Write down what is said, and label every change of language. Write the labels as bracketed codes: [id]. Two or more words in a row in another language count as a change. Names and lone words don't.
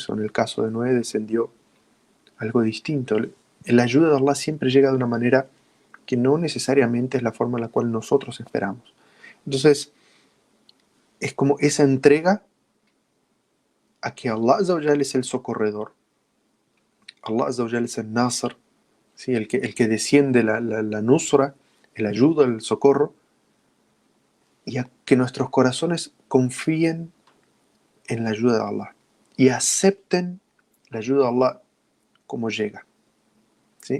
[es] En el caso de Noé descendió algo distinto. La ayuda de Allah siempre llega de una manera que no necesariamente es la forma en la cual nosotros esperamos. Entonces, es como esa entrega a que [ar] الله عز وجل [es] es el socorredor. [ar] الله عز وجل [es] es el Nasr, ¿sí? el que desciende la nusra, el ayuda, el socorro, y a que nuestros corazones confíen en la ayuda de Allah y acepten la ayuda de Allah como llega, ¿sí?